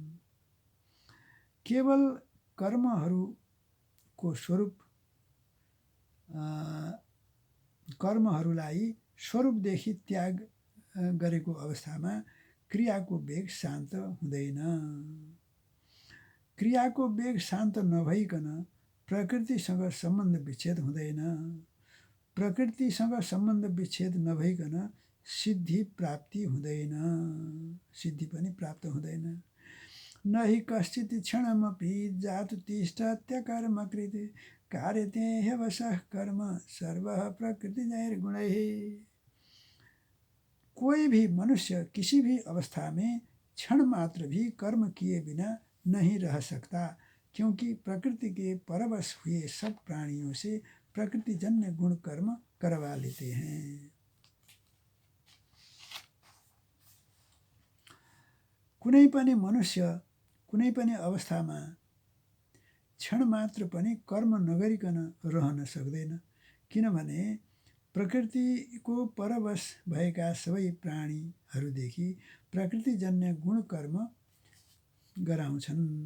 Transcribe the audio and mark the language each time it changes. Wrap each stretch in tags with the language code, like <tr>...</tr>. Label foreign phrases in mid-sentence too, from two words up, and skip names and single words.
<ne>केवल कर्महरूलाई स्वरूपदेखि त्याग गरेको अवस्थामा क्रियाको वेग शान्त हुँदैन। क्रियाको वेग शान्त नभइकन प्रकृतिसँग सम्बन्ध विच्छेद हुँदैन। प्रकृतिसँग सम्बन्ध विच्छेद नभइकन सिद्धि प्राप्ति हुँदैन, सिद्धि पनि प्राप्त हुँदैन।</ne> <sa>नहि कश्चित् क्षणमपि जातु तिष्ठत्यकर्मकृत् कार्यते ह्यवशः कर्म सर्वः प्रकृतिजैर्गुणैः।</sa> <hi>कोई भी मनुष्य किसी भी अवस्था में क्षण मात्र भी कर्म किए बिना नहीं रह सकता, क्योंकि प्रकृति के परवश हुए सब प्राणियों से प्रकृतिजन्य गुण कर्म करवा लेते हैं।</hi> <ne>कुनै पनि मनुष्य कुनै पनि अवस्थामा क्षण मात्र पनि कर्म नगरिकन रहन सक्दैन, किनभने प्रकृतिको परवश भएका सबै प्राणीहरूदेखि प्रकृतिजन्य गुण कर्म गराउँछन्।</ne>